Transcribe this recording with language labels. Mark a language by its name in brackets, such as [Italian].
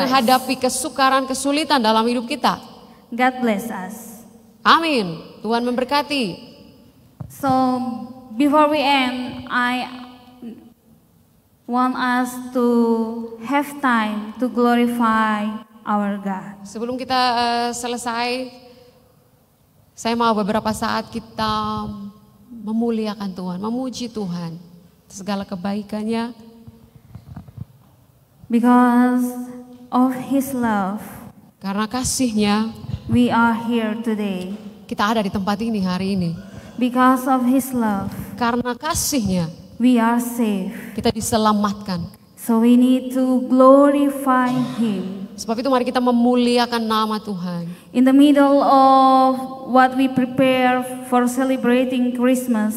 [Indonesian] menghadapi kesukaran, kesulitan dalam hidup kita. [English] God bless us. [Indonesian] Amin. Tuhan memberkati. [English] So before we end, I want us to have time to glorify our God. [Indonesian] Sebelum kita selesai, saya mau beberapa saat kita memuliakan Tuhan, memuji Tuhan segala kebaikannya. [English] Because of His love, [Indonesian] Karena kasih-Nya [English] we are here today. [Indonesian] kita ada di tempat ini hari ini. [English] Because of His love, [Indonesian] Karena kasih-Nya [English] we are safe. [Indonesian] kita diselamatkan. [English] So we need to glorify Him. [Indonesian] Sebab itu mari kita memuliakan nama Tuhan. [English] In the middle of what we prepare for celebrating Christmas,